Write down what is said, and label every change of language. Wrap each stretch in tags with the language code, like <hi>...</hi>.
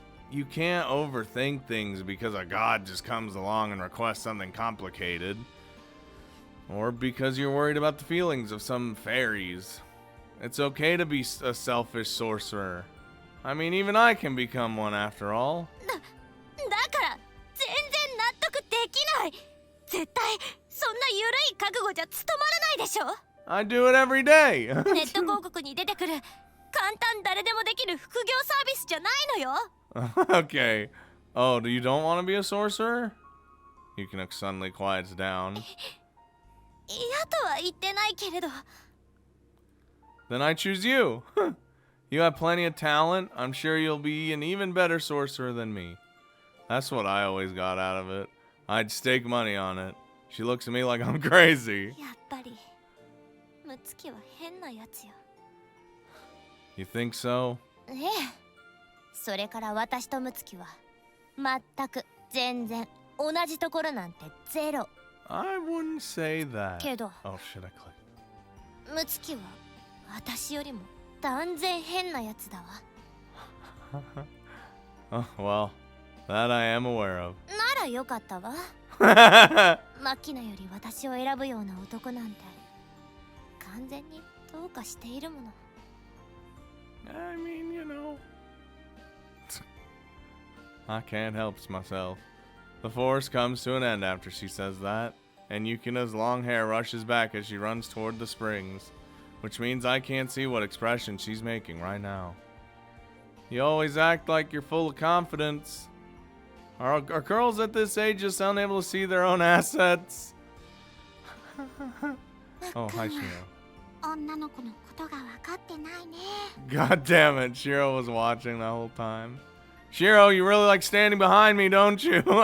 <en>You can't overthink things because a god just comes along and requests something complicated. Or because you're worried about the feelings of some fairies. It's okay to be a selfish sorcerer. I mean, even I can become one after all.</en> <ja>だから全然納得できない。絶対そんな緩い覚悟じゃ務まらないでしょ。</ja> <en>I do it every day.</en> <ja>ネット広告に出てくる簡単誰でもできる副業サービスじゃないのよ。</ja> <en>Okay. Oh, you don't want to be a sorcerer? Yukina suddenly quiets down.</en> <ja>嫌とは言ってないけれど。</ja> <en>Then I choose you. You have plenty of talent. I'm sure you'll be an even better sorcerer than me. That's what I always got out of it. I'd stake money on it. She looks at me like I'm crazy.</en> <ja>やっぱりムツキは変なやつよ。</ja> <en>You think so?</en> <ja>ええ。それから私とムツキは全く全然同じところなんてゼロ。</ja> <en>I wouldn't say that.</en> <ja>けど</ja> <en>Oh shit, I clicked.</en> <ja>ムツキは私よりも断然変なやつだわ。</ja> <en>Oh, well, that I am aware of.</en> <ja>ならよかったわ。マキナより私を選ぶような男なんて完全にどうかしているもの。</ja> <en>I mean, you know. I can't help myself. The forest comes to an end after she says that, and Yukina's long hair rushes back as she runs toward the springs, which means I can't see what expression she's making right now. You always act like you're full of confidence. Are girls at this age just unable to see their own assets? Oh, hi, Shiro.</en> <ja>女の子のことが分かってないね。</ja> <en>God damn it, Shiro was watching the whole time. Shiro, you really like standing behind me, don't you?</en>